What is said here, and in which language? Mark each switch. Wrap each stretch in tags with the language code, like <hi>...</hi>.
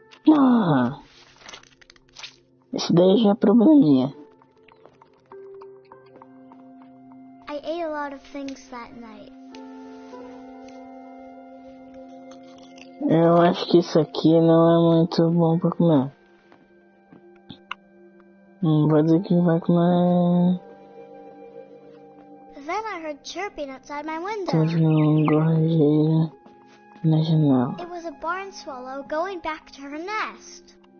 <pt>Ah, esse daí já é probleminha.</pt> <en>I ate a lot of things that night.</en> <pt>Eu acho que isso aqui não é muito bom pra comer. Não vou dizer que vai comer.</pt> <en>Then I heard chirping outside my window.</en> <pt>Teve um gorjeira na janela.</pt> <en>It was a barn swallow going back to her nest.</en>